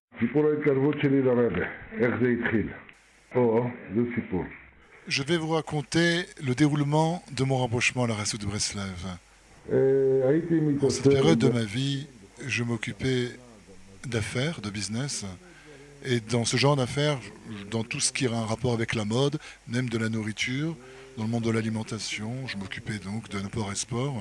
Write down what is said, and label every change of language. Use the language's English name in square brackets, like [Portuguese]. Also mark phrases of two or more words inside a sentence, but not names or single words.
[Hebrew] סיפור ההתקרבות שלי לרבה, איך זה התחיל. זה סיפור. [French] Je vais vous raconter le déroulement de mon rapprochement à la Rassout de Breslev. [Hebrew] הייתי [French] En cette [Hebrew] מתעסק, [French] période de ma vie, je m'occupais d'affaires, de business. Et dans ce genre d'affaires, dans tout ce qui a un rapport avec la mode, même de la nourriture, dans le monde de l'alimentation, je m'occupais donc de l'import-export.